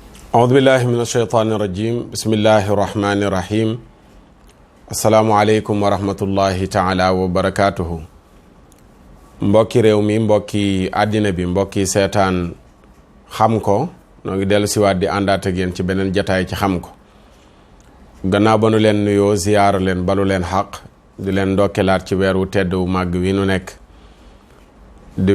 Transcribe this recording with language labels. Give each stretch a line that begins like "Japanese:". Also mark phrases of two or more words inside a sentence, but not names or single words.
Arabic: أعوذ بالله من الشيطان الرجيم بسم الله الرحمن الرحيم السلام عليكم ورحمة الله تعالى وبركاته
Wolof: mbokki réew mi mbokki àddina bi mbokki seetaan xam ko noo ngi dellu siwaat di àndaat ak yéen ci beneen jataay ci xam ko gannaaw ba nu leen nuyoo ziyaara leen balu leen xaq di leen ndokkelaat ci weeru tedd wu màgg wi nu nekk di